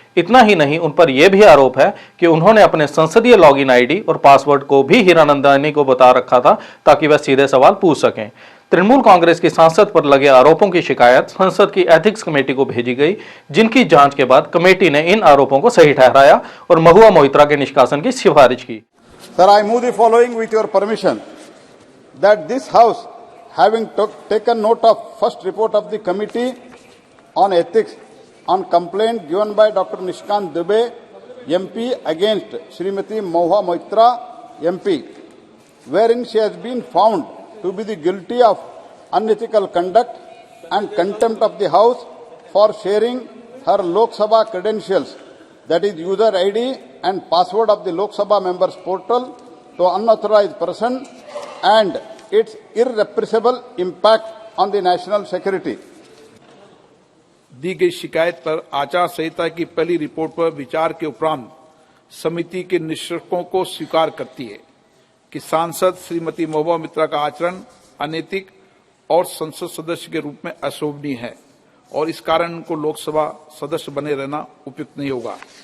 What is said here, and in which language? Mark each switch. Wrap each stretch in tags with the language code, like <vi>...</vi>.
<hi>इतना ही नहीं, उन पर यह भी आरोप है कि उन्होंने अपने संसदीय लॉगिन आईडी और पासवर्ड को भी हीरानंदानी को बता रखा था ताकि वह सीधे सवाल पूछ सकें। तृणमूल कांग्रेस की सांसद पर लगे आरोपों की शिकायत संसद की एथिक्स कमेटी को भेजी गई, जिनकी जांच के बाद कमेटी ने इन आरोपों को सही ठहराया और महुआ मोइत्रा के निष्कासन की सिफारिश की।</hi> <en>Sir, I move the following with your permission that this House, having taken note of first report of the Committee on Ethics on complaint given by Dr. Nishikant Dubey, MP, against Srimati Mahua Moitra, MP, wherein she has been found to be the guilty of unethical conduct and contempt of the House for sharing her Lok Sabha credentials, that is user ID and password of the Lok Sabha members portal, to unauthorized person and its irrepressible impact on the national security.</en> <hi>दी गई शिकायत पर आचार संहिता की पहली report पर विचार के उपरांत समिति के निष्कर्षों को स्वीकार करती है कि सांसद श्रीमती महुआ मोइत्रा का आचरण अनैतिक और संसद सदस्य के रूप में अशोभनीय है और इस कारण उनको लोकसभा सदस्य बने रहना उपयुक्त नहीं होगा।</hi>